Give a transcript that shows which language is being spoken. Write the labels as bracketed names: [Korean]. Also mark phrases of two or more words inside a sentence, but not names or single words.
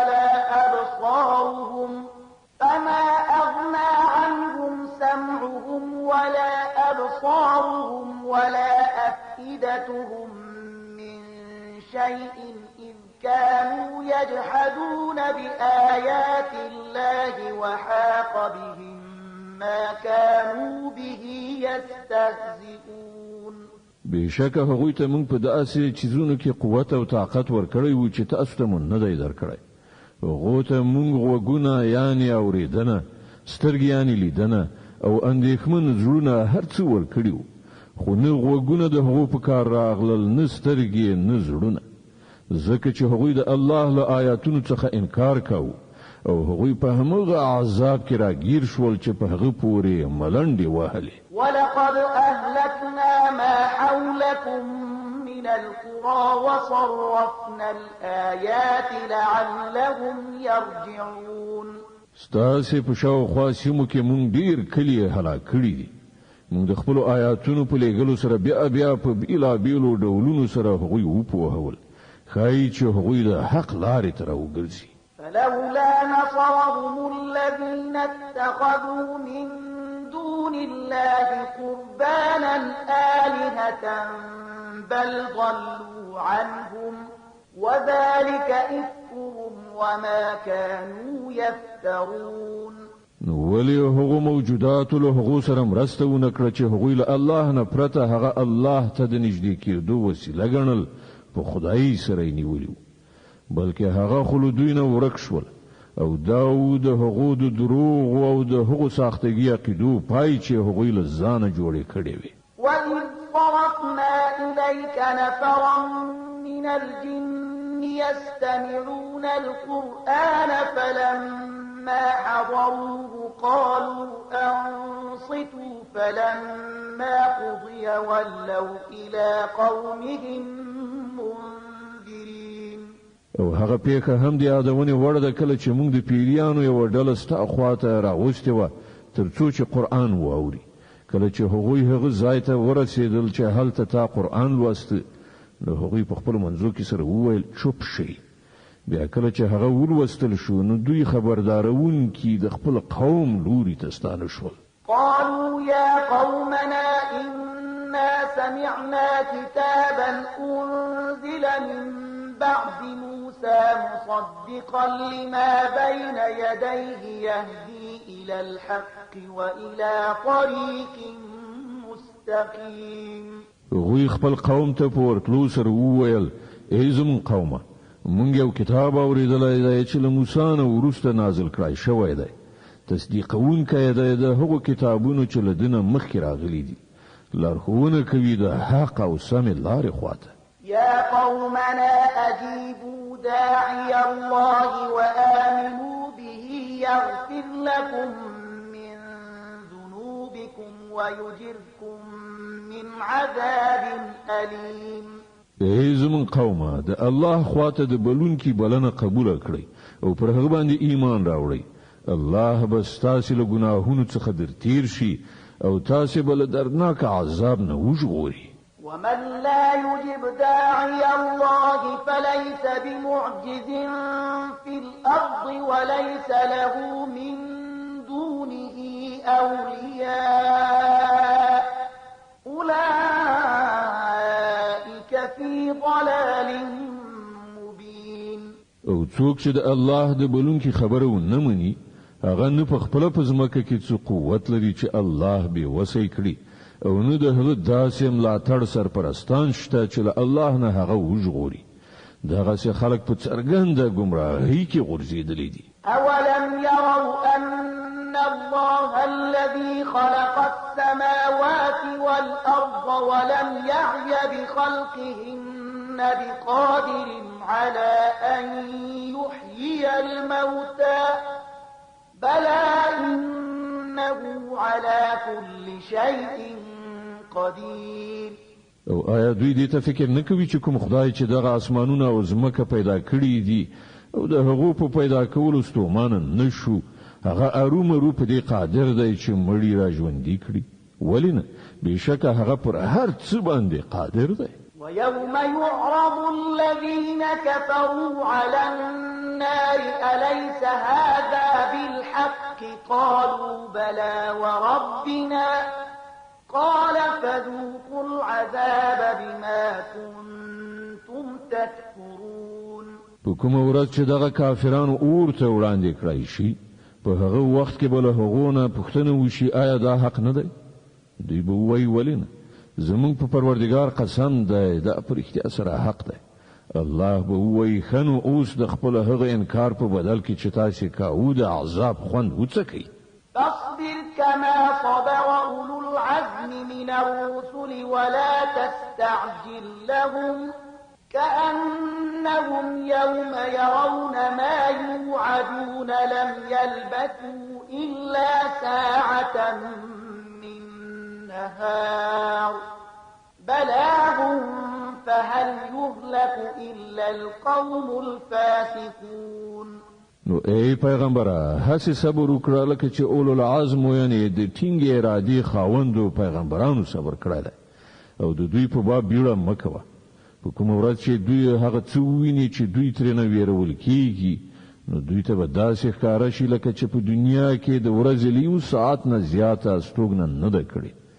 [Arabic] ولا أبصارهم ولا أفئدتهم من شيء إذ كانوا يجحدون بآيات الله وحاق بهم ما كانوا به يستهزئون [Pashto] بشک هغوی ته موږ په داسې چیزونو کې قوت او طاقت ورکړی و چې تاسو ته مونږ نه دی درکړی هغوی ته موږ وګونه یعنی اوریدنه سترګې یعنی لیدنه او اندېښمن زړونه هر څه ورکړي خو نه وګونه د هغو په کار راغلل نه سترګې نه زړونه ځکه چې هغوی د الله له آیاتونو څخه انکار کاوه او هغوی په همغه عذاب کې راګیر شول چې په هغه پورې ملنډې وهلې [Arabic] ولقد أهلكنا ما حولكم من القرى وصرفنا الآيات لعلهم يرجعون [Pashto] ستاسې په شاوخوا سیمو کې مونږ ډیر کلي هلاک کړي دي مونږ د خپلو آیاتونو په لیږلو سره بیا په بېلابېلو ډولونو سره هغوی وپوهول ښایي چې هغوی د حق لارې ته راوګرځي [Arabic] فلولا نصرهم الذين اتخذوا من دون الله قربانا آلهة بل ضلوا عنهم وذلك إفكهم وما كانوا يفترون [Pashto] ولی هغو موجودات له هغو سره مرسته ونه کړه چې هغوی له الله نه پرته هغه الله ته د نږدې کېدو وسیله ګڼل په خدای سره یې نیولي بلکې هغه خو له دوی نه ورک شول او دا د هغو د دروغ او د هغو ساختګي عقیدو پای چې هغوی له ځانه جوړې کړې وي [Arabic] وَإِذْ صَرَفْنَا إِلَيْكَ نَفَرًا مِنَ الْجِنِّ يَسْتَمِعُونَ الْقُرْآنَ فَلَمَّا حَضَرُوهُ قَالُوا أَنصِتُوا فَلَمَّا قُضِيَ وَلَّوْا إِلَى قَوْمِهِمْ مُنذِرِينَ [Pashto] او هغه پیخه هم د یادونې وړ ده کله چې موږ د پیریانو یو ډله ستا خواته راوستې وه ترڅو چې قرآن واوري کله چې هغوی هغه ځای ته ورسېدل چې هلته تا قرآن لوسته نو هغوی په خپلو منځو کې سره وویل چوپ شئ بیا کله چې هغه ولوستل شو نو دوی خبردارونکي د خپل قوم لوري ته ستانه شول [Arabic] قالوا يا قومنا إنا سمعنا كتابا أنزل من بعد موسى مصدقا لما بين يديه يهدي إلى الحق وإلى طريق مستقيم [Pashto] هغوی خپل قوم ته په ورتلو سره وویل ای زموږ قومه مونږ یو کتاب اورېدلی دی چې له موسی نه وروسته نازل کړی شوی دی تصدیقونکی دی د هغو کتابونو چې له ده نه مخکې راغلي دي لارښوونه کوي د حق او سمې لارې خواته [Arabic] يا قومنا أجيبوا داعي الله وآمنوا به يغفر لكم من ذنوبكم ويجركم من عذاب أليم [Pashto] ای زمون قومه د الله خواته د بلونکي بلنه قبول کړئ او پر هغه باندې ایمان راوړئ الله به ستاسو له ګناهونو څخه درتیر شي او تاسو به له دردناک عذاب نه وژغوري [Arabic] ومن لا يجب داعي الله فليس بمعجز في الأرض وليس له من دونه أولياء أولئك في ضلال مبين [Pashto] او څوک چې د الله د بلونکي خبره ونه مني هغه نه په خپل پزماکه کې څه قوت لري چې الله به وسې کړي او نه د هغه داسې ملاتړ سرپرستان شته چې له الله نه هغه وژغوري دغه څه خلک په څرګنده ګمراهۍ کې غورځېدلي دي [Arabic] أولم يروا أن الله الذي خلق السماوات والأرض ولم يعي بخلقهن بقادر على أن يحيي الموتى بلى إنه على كل شيء قدير. [Pashto] او آیا دوی دې ته فکر نه کوي چې کوم خدای چې دغه اسمانونه او ځمکه پیدا کړی دي او د هغو په پیدا کولو ستومانه نشو، هغه ارومرو په دې قادر دی چې مړی را ژوندي کړي؟ ولې نه؟ بېشکه هغه پر هر څه باندې قادر دی. [Arabic] ويوم يعرض الذين كفروا على النار أليس هذا بالحق قالوا بلى وربنا قال فذوقوا العذاب بما كنتم تكفرون. [Pashto] په کومه ورځ چې دغه کافرانو اور ته وړاندې کړای شي، په هغه وخت کې به له هغو نه پوښتنه وشي آیا دا حق نه دی؟ دوی به ووایي ولې نه؟ زمونږ په پروردګار قسم دی دا په رښتیا سره حق دی. الله به ووایي ښه نو اوس د خپل هغه انکار په بدل کې چې تاسې کاوه د عذاب خوند وڅکئ. [Arabic] فاصبر كما صبر أولو العزم من الرسل ولا تستعجل لهم كأنهم يوم يرون ما يوعدون لم يلبثوا إلا ساعة من نهار بلاغ فهل يهلك إلا القوم الفاسقون. [Pashto] نو ای پیغمبره هڅه صبر وکړه لکه چې [Arabic] اولو العزم [Pashto] یعنی د ټینګې ارادې خاوندو پیغمبرانو صبر کړی او د دوی په باب بیړه مه کوه. په کومه ورځ چې دوی هغه څه وویني چې دوی ترېنه ویرول کېږي نو دوی ته به داسې ښکاره شي لکه چې په دنیا کې د ورځې له یو ساعت نه زیاته استوګنه نه ده کړې.